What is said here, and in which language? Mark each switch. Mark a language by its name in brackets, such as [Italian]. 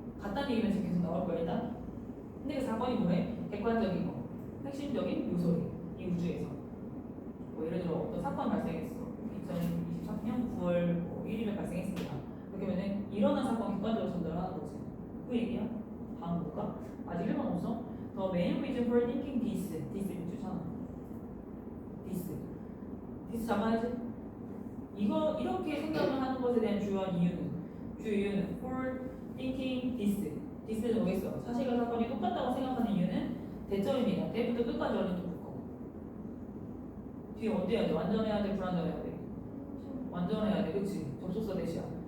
[Korean] 같다는 얘기는 지금 계속 나올 거야 일단. 근데 그 사건이 뭐래? 객관적인 거. 핵심적인 요소래. 이 우주에서. 뭐 예를 들어 어떤 사건 발생했어. 2023년 9월 1일에 발생했습니다. 그렇게 하면은 일어난 사건 객관적으로 전달하는 거지. 그 얘기야. 다음 볼까? 아직 1번 없어? [English] The main reason for thinking this [Korean] 밑줄잖아. this 잡아야지. 이렇게 생각을 하는 것에 대한 주요 이유는 [English] for thinking this [Korean] this는 뭐겠어? 사실과 사건이 똑같다고 생각하는 이유는 대절입니다. 때부터 끝까지 원인도 묶어. 뒤에 어디 해야 돼? 완전해야 돼? 불완전해야 돼? 완전해야 돼. 그치? 접속사 대시야.